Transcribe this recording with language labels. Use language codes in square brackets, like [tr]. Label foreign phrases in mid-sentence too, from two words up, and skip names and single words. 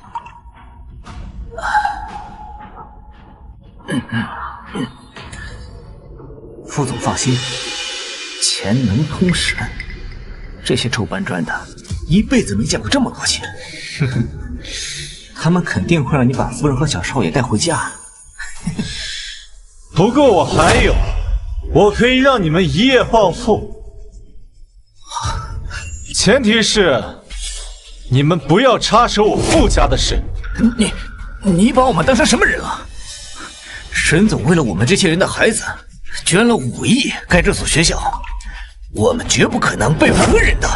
[zh] 副總放心，錢能通神。這些臭搬磚的，一輩子沒見過這麼多錢。他們肯定會讓你把夫人和小少爺帶回家。不過我還有，我可以讓你們一夜暴富，前提是你們不要插手我傅家的事。你把我們當成什麼人啊？沈總為了我們這些人的孩子，捐了5億蓋這所學校，我們絕不可能背叛恩人的。